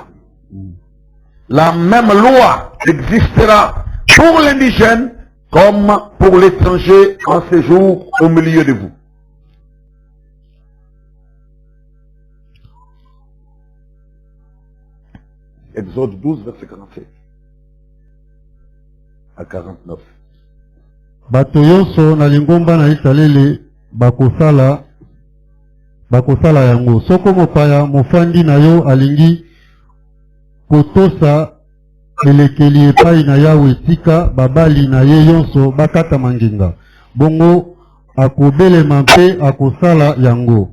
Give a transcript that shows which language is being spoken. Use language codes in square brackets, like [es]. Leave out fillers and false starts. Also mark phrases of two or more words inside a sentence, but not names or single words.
[fr] La même loi existera pour l'indigène comme pour l'étranger en séjour au milieu de vous. Exode 12, verset 47 à 49. [ln] Bato yonso na lingomba na Israeli bakosala yango. Soko mopaya mofandi na yo alingi kotosa elekeli epai na Yawe, tika babali na ye yonso bakata manginga. Bongo akobelema mpe akosala yango.